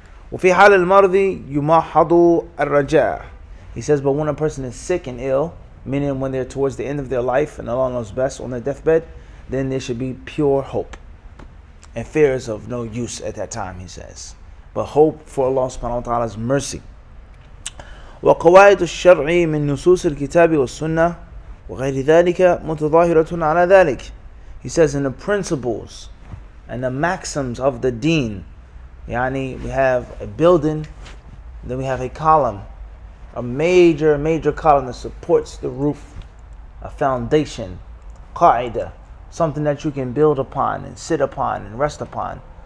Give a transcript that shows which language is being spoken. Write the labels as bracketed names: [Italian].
[Arabic] وَفِي حَالِ الْمَرْضِ يُمَحَّضُ الرَّجَاءُ. [English] He says, but when a person is sick and ill, meaning when they're towards the end of their life and Allah knows best, on their deathbed, then there should be pure hope. And fear is of no use at that time, he says. But hope for Allah subhanahu wa ta'ala's mercy. [Arabic] وقواعد الشرع من نصوص الكتاب والسنة وغير ذلك متظاهرة على ذلك. [English] He says, in the principles and the maxims of the deen, yani we have a building, then we have a column, a major column that supports the roof, a foundation, qaida, something that you can build upon and sit upon and rest upon.